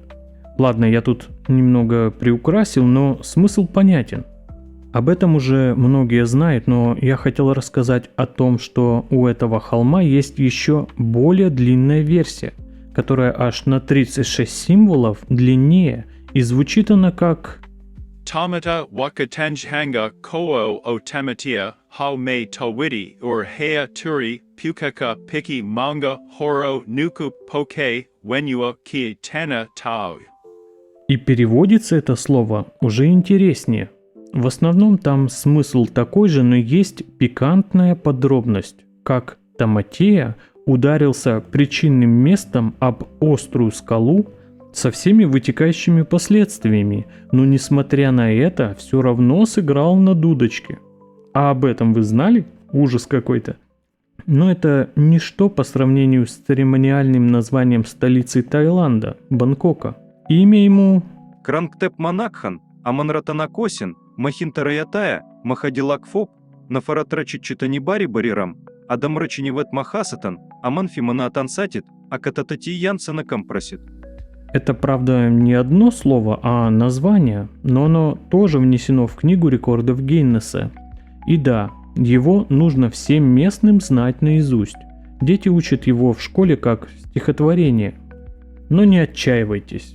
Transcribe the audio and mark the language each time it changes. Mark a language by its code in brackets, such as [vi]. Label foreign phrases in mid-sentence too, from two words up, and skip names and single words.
[ru] Ладно, я тут немного приукрасил, но смысл понятен. Об этом уже многие знают, но я хотел рассказать о том, что у этого холма есть еще более длинная версия, которая аж на 36 символов длиннее, и звучит она как Tamata wakatanjhanga koo o tamatia how may tawiti or hea turi pukaka piki manga horo nuku poke wenua ki tana tau. И переводится это слово уже интереснее. В основном там смысл такой же, но есть пикантная подробность, как Таматея ударился причинным местом об острую скалу со всеми вытекающими последствиями, но несмотря на это, все равно сыграл на дудочке. А об этом вы знали? Ужас какой-то. Но это ничто по сравнению с церемониальным названием столицы Таиланда, Бангкока. Имя ему Крангтеп Манакхан, Аманратанакосин, Махинтараятая, Махадилакфоп, Нафаратрачичитанибари Барирам, Адамрачинивет Махасатан, Аманфиманаатансатит, Акататати Янсена Компросит. Это, правда, не одно слово, а название, но оно тоже внесено в книгу рекордов Гиннесса. И да, его нужно всем местным знать наизусть. Дети учат его в школе как стихотворение. Но не отчаивайтесь.